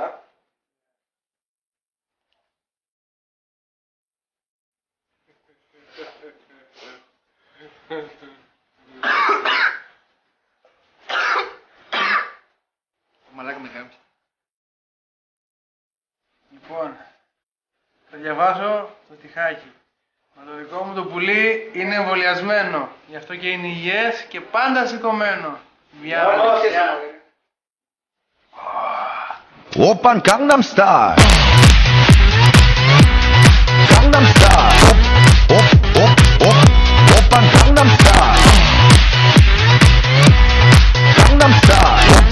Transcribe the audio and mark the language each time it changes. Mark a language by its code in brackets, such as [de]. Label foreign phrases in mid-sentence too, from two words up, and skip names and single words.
[el] Μαλάκα με κάμψε. Λοιπόν, θα διαβάσω το τυχάκι. Μα το δικό μου το πουλί είναι εμβολιασμένο. Γι' αυτό και είναι υγιές και πάντα σηκωμένο. [ko] 오빤 강남스타일. 강남스타일. 오빤 강남스타일. 강남스타일.